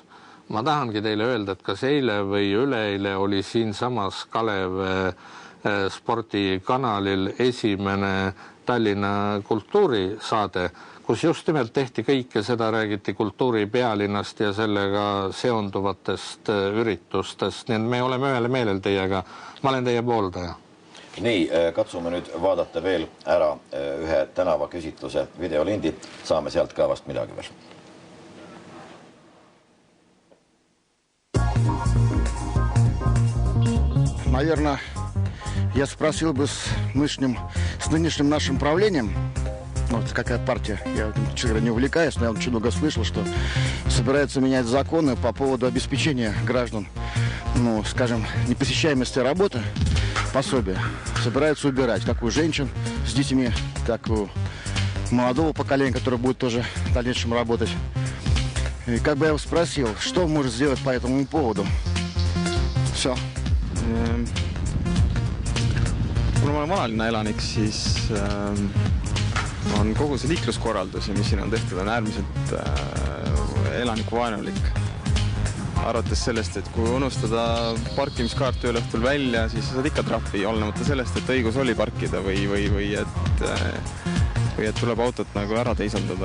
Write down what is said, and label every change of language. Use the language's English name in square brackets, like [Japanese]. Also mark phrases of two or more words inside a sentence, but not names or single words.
[Estonian] Ma tahangi teile öelda, et kas eile või üleeile oli siin samas Kalev spordikanalil esimene Tallinna kultuurisaade, kus just nimelt tehti kõike seda, räägiti kultuuripealinnast ja sellega seonduvatest üritustest. Nii et me oleme ühele meelel teiega. Ma olen teie pooldaja. Nii, katsume nüüd vaadata veel ära ühe tänava küsitluse videolindi. Saame sealt ka vast midagi veel. [Russian] Наверное, я спросил бы с нынешним нашим правлением, вот какая партия, я, честно говоря, не увлекаюсь, но я очень много слышал, что собираются менять законы по поводу обеспечения граждан, ну, скажем, непосещаемости работы, пособия. Собираются убирать как у женщин с детьми, так и у молодого поколения, которое будет тоже в дальнейшем работать. И как бы я его спросил, что может сделать по этому поводу? Все. [Estonian] Kuna ma olen vanalinna elanik, siis on kogu see liikluskorraldus ja mis siin on tehtud, on äärmiselt elanikuvaenulik. Arvates sellest, et kui unustada parkimiskaart ühel õhtul välja, siis sa saad ikka trahvi, olenemata sellest, et õigus oli parkida või et tuleb autot nagu ära teisaldada.